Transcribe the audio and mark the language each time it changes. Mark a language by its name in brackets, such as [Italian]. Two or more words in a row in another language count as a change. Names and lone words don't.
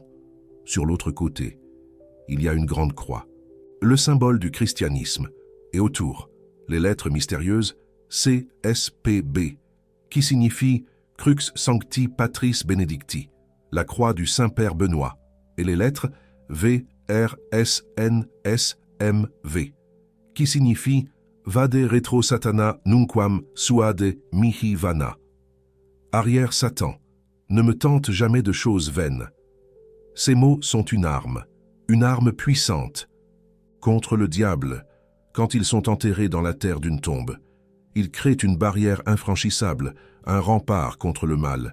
[French] Sur l'autre côté, il y a une grande croix, le symbole du christianisme, et autour, les lettres mystérieuses CSPB, qui signifie [Latin] Crux Sancti Patris Benedicti, [French] la croix du Saint-Père Benoît, et les lettres VRSNSMV, qui signifie [Latin] Vade retro Satana nunquam suade mihi vana. [French] Arrière Satan, ne me tente jamais de choses vaines. Ces mots sont une arme puissante, contre le diable. Quand ils sont enterrés dans la terre d'une tombe, ils créent une barrière infranchissable, un rempart contre le mal.